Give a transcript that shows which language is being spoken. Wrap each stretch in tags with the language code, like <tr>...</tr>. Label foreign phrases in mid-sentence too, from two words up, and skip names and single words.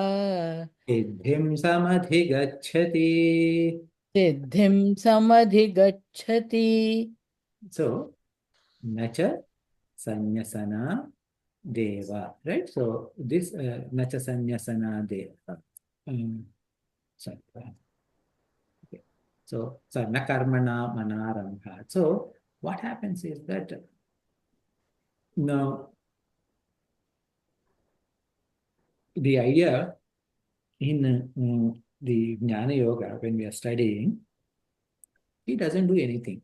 <sa>सिद्धिं समधिगच्छति. सिद्धिं समधिगच्छति. So, न च संन्यसना देव,</sa> <en>right? So this</en> <sa>नच संन्यसना देव.</sa> <en>Sorry. Okay. So</en> <sa>नकर्मणा मनारम्भ.</sa> <en>So what happens is that now the idea in the Jnana Yoga when we are studying he doesn't do anything.</en>